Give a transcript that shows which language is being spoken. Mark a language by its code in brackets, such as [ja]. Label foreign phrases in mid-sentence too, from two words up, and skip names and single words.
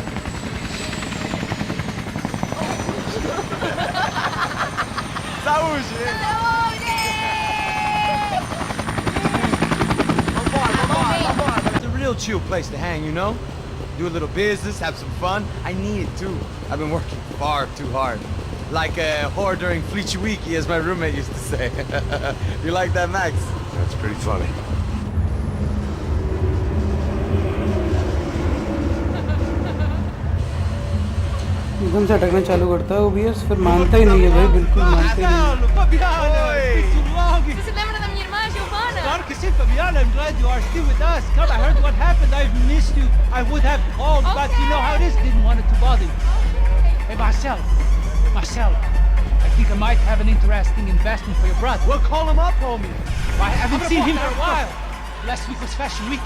[en] It's a real chill place to hang, you know? Do a little business, have some fun. I need it too. I've been working far too hard. Like a whore during Fleechy Weeky, as my roommate used to say. You like that, Max? That's pretty funny. [hi] एकदम से अटकना चालू करता है OBS, फिर मानता ही नहीं है भाई, बिल्कुल मानता ही नहीं। [pt] Você lembra da minha irmã, Giovanna? Claro que sim, Fabiana. [en] I'm glad you are still with us. Come, I heard what happened. I've missed you. I would have called, but you know how it is. Didn't want it to bother you. Hey, Marcel, I think I might have an interesting investment for your brother. Well, call him up, homie. I haven't seen him for a while. Last week was Fashion Week.